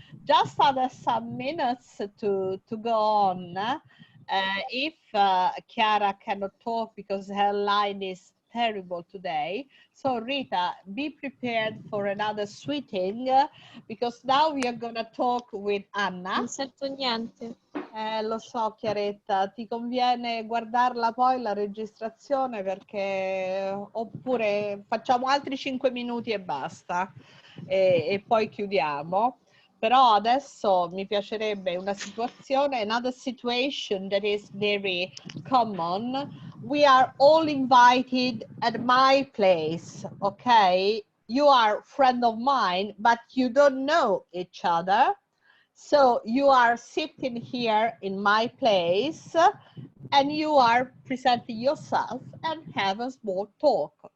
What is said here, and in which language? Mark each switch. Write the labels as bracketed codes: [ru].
[en] Just other some minutes to go on. If Chiara cannot talk because her line is terrible today, so Rita, be prepared for another sweeting because now we are gonna talk with Anna. [it] Non sento niente. Lo so, Chiaretta, ti conviene guardarla poi la registrazione perché oppure facciamo altri 5 minuti e basta e poi chiudiamo. Però adesso mi piacerebbe una situazione, [en] another situation that is very common. We are all invited at my place, okay? You are a friend of mine, but you don't know each other. So you are sitting here in my place and you are presenting yourself and have a small talk.